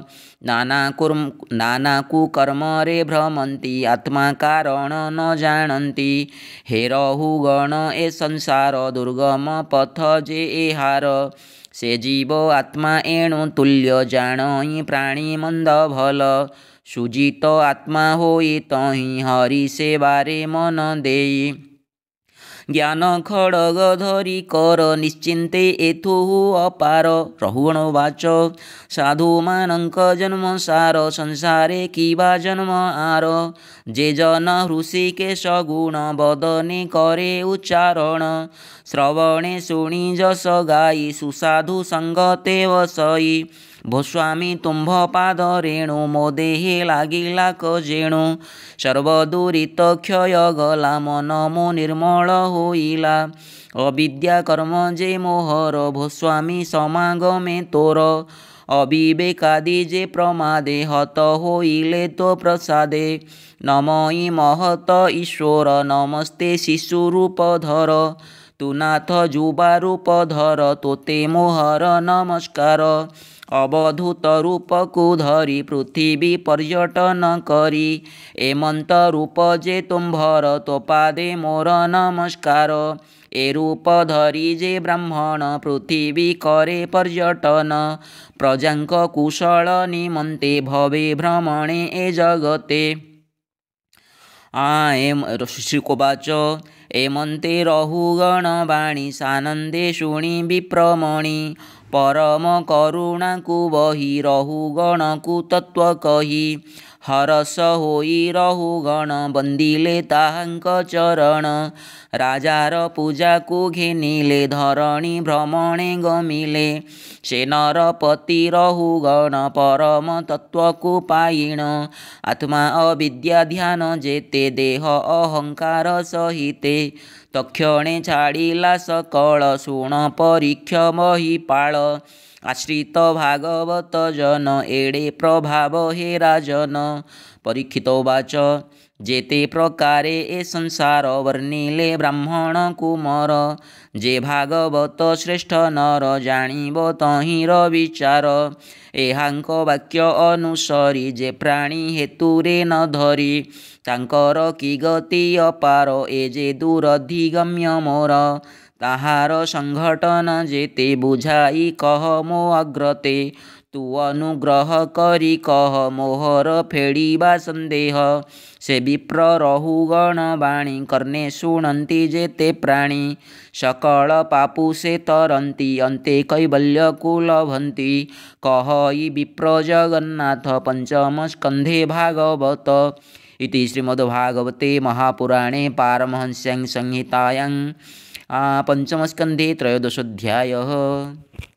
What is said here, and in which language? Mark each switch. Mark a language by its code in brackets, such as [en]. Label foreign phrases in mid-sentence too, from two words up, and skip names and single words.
[or] ନାନା କୁକର୍ମ ରେ ଭ୍ରମନ୍ତି ଆତ୍ମା କାରଣ ନ ଜାଣତି ହେ ରହୁଗଣ ଏ ସଂସାର ଦୁର୍ଗମ ପଥ ଯେ ଏହାର ସେ ଜୀବ ଆତ୍ମା ଏଣୁ ତୁଲ୍ୟ ଜାଣଇ ପ୍ରାଣୀ ମନ୍ଦ ଭଲ ସୁଜିତ ଆତ୍ମା ହୋଇ ତହିଁ ହରି ସେବାରେ ମନ ଦେଇ। ଜ୍ଞାନ ଖଡ଼ଗ ଧରି କର ନିଶ୍ଚିନ୍ତେ ଏଥୁହୁ ଅପାର। ରହୁଗଣ ବାଚ ସାଧୁ ମାନକ ଜନ୍ମ ସାର ସଂସାରେ କିବା ଜନ୍ମ ଆର। ଯେ ଜନ ହୃଷିକେଶ ଗୁଣ ବଦନେ କରେ ଉଚ୍ଚାରଣ। ଶ୍ରବଣେ ଶୁଣି ଯଶ ଗାଇ ସୁସାଧୁ ସଙ୍ଗତେ ବସଇ। ଭୋସ୍ୱାମୀ ତୁମ୍ଭ ପାଦ ରେଣୁ ମୋ ଦେହେ ଲାଗିଲା କଯେଣୁ। ସର୍ବଦୁରିତ କ୍ଷୟ ଗଲା ମନ ମୋ ନିର୍ମଳ ହୋଇଲା। ଅବିଦ୍ୟା କର୍ମ ଯେ ମୋହର ଭୋସ୍ୱାମୀ ସମାଗମେ ତୋର। ଅବିବେକାଦି ଯେ ପ୍ରମାଦେ ହତ ହୋଇଲେ ତୋ ପ୍ରସାଦେ। ନମଇ ମହତ ଈଶ୍ୱର ନମସ୍ତେ ଶିଶୁରୂପଧର। ତୁ ନାଥ ଯୁବା ରୂପଧର ତୋତେ ମୋହର ନମସ୍କାର। ଅବଧୂତ ରୂପକୁ ଧରି ପୃଥିବୀ ପର୍ଯ୍ୟଟନ କରି। ଏମନ୍ତ ରୂପ ଯେ ତୁମ୍ଭର ତୋ ପାଦେ ମୋର ନମସ୍କାର। ଏ ରୂପ ଧରି ଯେ ବ୍ରାହ୍ମଣ ପୃଥିବୀ କରେ ପର୍ଯ୍ୟଟନ। ପ୍ରଜାଙ୍କ କୁଶଳ ନିମନ୍ତେ ଭବେ ଭ୍ରମଣେ ଏ ଜଗତେ। ଶ୍ରୀକୋବାଚ ଏମନ୍ତେ ରହୁଗଣ ବାଣୀ ସାନନ୍ଦେ ଶୁଣି ବିପ୍ରମଣି। ପରମ କରୁଣା କୋ ବହି ରହୁଗଣ କୋ ତତ୍ତ୍ୱ କହି। ହରସ ହୋଇ ରହୁଗଣ ବନ୍ଦିଲେ ତାହାଙ୍କ ଚରଣ। ରାଜାର ପୂଜା କୋ ଘେନିଲେ ଧରଣୀ ଭ୍ରମଣେ ଗମିଲେ। ସେ ନରପତି ରହୁଗଣ ପରମ ତତ୍ତ୍ୱ କୋ ପାଇଣ। ଆତ୍ମା ଅବିଦ୍ୟା ଧ୍ୟାନ ଯେତେ ଦେହ ଅହଙ୍କାର ସହିତେ। ତକ୍ଷଣେ ଛାଡ଼ିଲା ସକଳ ଶୁଣ ପରୀକ୍ଷ ମହୀପାଳ। ଆଶ୍ରିତ ଭାଗବତ ଜନ ଏଡ଼େ ପ୍ରଭାବ ହେ ରାଜନ। ପରୀକ୍ଷିତ ବାଚ ଯେତେ ପ୍ରକାରେ ଏ ସଂସାର ବର୍ଣ୍ଣିଲେ ବ୍ରାହ୍ମଣ କୁମାର। ଯେ ଭାଗବତ ଶ୍ରେଷ୍ଠ ନର ଜାଣିବ ତହିର ବିଚାର। ଏହାଙ୍କ ବାକ୍ୟ ଅନୁସରି ଯେ ପ୍ରାଣୀ ହେତୁରେ ନ ଧରି। ତାଙ୍କର କି ଗତି ଅପାର ଏ ଯେ ଦୁରଧିଗମ୍ୟ ମୋର। ତାହାର ସଙ୍ଘଟନ ଯେତେ ବୁଝାଇ କହ ମୋ ଅଗ୍ରତେ। ତୁ ଅନୁଗ୍ରହ କରି କହ ମୋହର ଫେଡ଼ିବା ସନ୍ଦେହ। ସେ ବିପ୍ର ରହୁଗଣ ବାଣୀ କର୍ଣ୍ଣେ ଶୁଣନ୍ତି ଯେତେ ପ୍ରାଣୀ। ସକଳ ପାପୁ ସେ ତରନ୍ତି ଅନ୍ତେ କୈବଲ୍ୟ କୋ ଲଭନ୍ତି। କହଇ ବିପ୍ର ଜଗନ୍ନାଥ ପଞ୍ଚମ ସ୍କନ୍ଧେ ଭାଗବତ। [sa] इति श्रीमद्भागवते महापुराणे पारमहंस्यां संहितायां पंचमस्कन्धे त्रयोदशोऽध्यायः।